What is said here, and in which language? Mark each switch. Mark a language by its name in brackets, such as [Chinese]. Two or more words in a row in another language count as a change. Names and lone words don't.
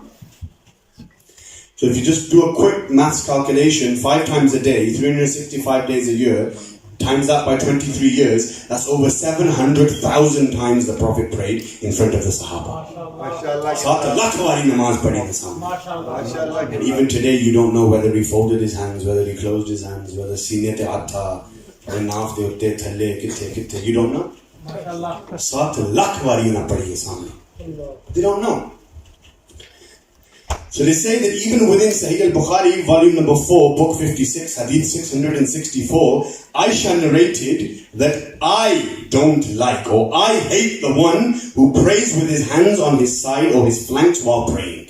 [English] So if you just do a quick maths calculation, 5 times a day, 365 days a year, times that by 23 years, that's over 700,000 times the Prophet prayed in front of the Sahaba. And even today you don't know whether he folded his hands, whether he closed his hands, whether [Punjabi] ਸੀਨੇ ਤੇ ਆਟਾ, [English] whether [Punjabi] ਨਾਫ਼ ਦੇ ਉੱਤੇ ਥੱਲੇ ਕਿੱਥੇ, [English] you don't know. [Punjabi] 7 ਲੱਖ ਬਾਰੀ ਨਾ ਪੜ੍ਹੀ ਹੈ ਸਾਮ੍ਹਣੇ. [English] They don't know. So they say that even within Sahih al-Bukhari, volume number 4, book 56, hadith 664, Aisha narrated that I don't like, or I hate the one who prays with his hands on his side or his flanks while praying.